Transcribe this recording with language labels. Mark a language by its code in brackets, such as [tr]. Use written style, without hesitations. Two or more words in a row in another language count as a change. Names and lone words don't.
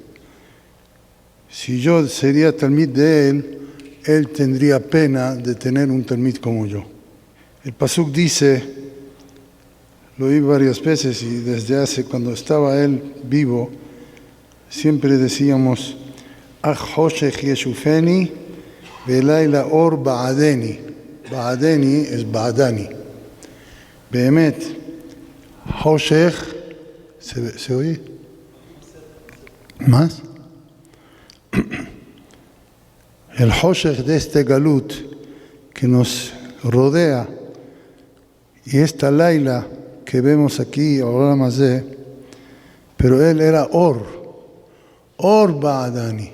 [es] Si yo sería talmid de él, él tendría pena de tener un talmid como yo. El pasuk dice, lo oí varias veces y desde hace, cuando estaba él vivo, siempre decíamos, [he] אך חושך ישופני ואלי לאור בעדני. [es] Ba'adeni es ba'adani. [he] באמת, חושך, [es] ¿se oye? ¿Más? El Hoshech de este Galut que nos rodea y esta Laila que vemos aquí, [he] עולם הזה, [es] pero él era [he] אור בעדני.